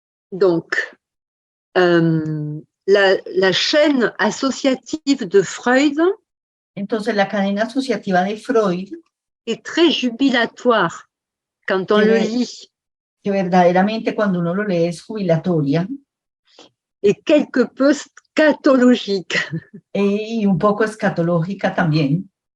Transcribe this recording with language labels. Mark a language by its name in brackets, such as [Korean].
[French] Donc, la chaîne associative de Freud [Spanish] Entonces, la cadena asociativa de Freud [French] est très jubilatoire quand on le lit. [Spanish] Que verdaderamente cuando uno lo lee es jubilatoria. [French] Et quelque peu scatologique. [Spanish] Y un poco escatológica también.